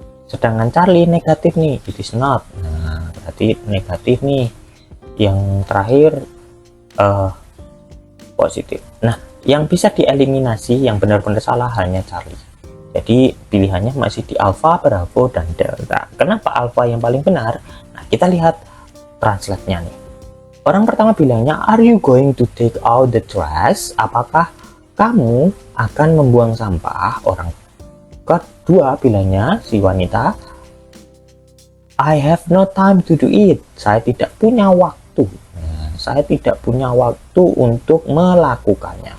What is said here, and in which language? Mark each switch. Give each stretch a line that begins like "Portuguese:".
Indonesian: Sedangkan Charlie negatif nih,
English: it is not,
Indonesian: nah berarti negatif nih. Yang terakhir positif. Nah, yang bisa dieliminasi yang benar-benar salah hanya Charlie. Jadi pilihannya masih di alpha, bravo, dan delta. Kenapa alpha yang paling benar? Nah, kita lihat translate-nya nih. Orang pertama bilangnya,
English: are you going to take out the trash?
Indonesian: Apakah kamu akan membuang sampah? Orang kedua bilangnya, si wanita,
English: I have no time to do it.
Indonesian: Saya tidak punya waktu. Nah, saya tidak punya waktu untuk melakukannya.